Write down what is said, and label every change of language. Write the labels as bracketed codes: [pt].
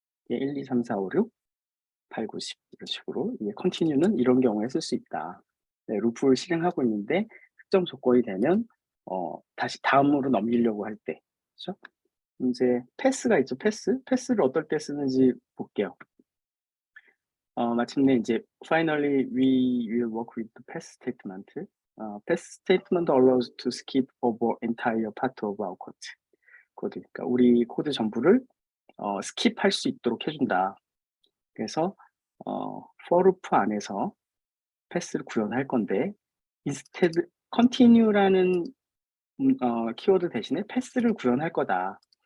[ko] 1, 2, 3, 4, 5, 6, 8, 9, 10 이런 식으로 이게 continue는 이런 경우에 쓸 수 있다. 네, 루프를 실행하고 있는데 특정 조건이 되면 다시 다음으로 넘기려고 할 때, 그렇죠? 이제 패스가 있죠. 패스를 어떨 때 쓰는지 볼게요. 마침내 이제 [en] finally we will work with the pass statement. pass statement allows to skip over entire part of our code. [ko] 그러니까 우리 코드 전부를 스킵할 수 있도록 해준다. 그래서 for loop 안에서 패스를 구현할 건데 instead continue라는 키워드 대신에 패스를 구현할 거다.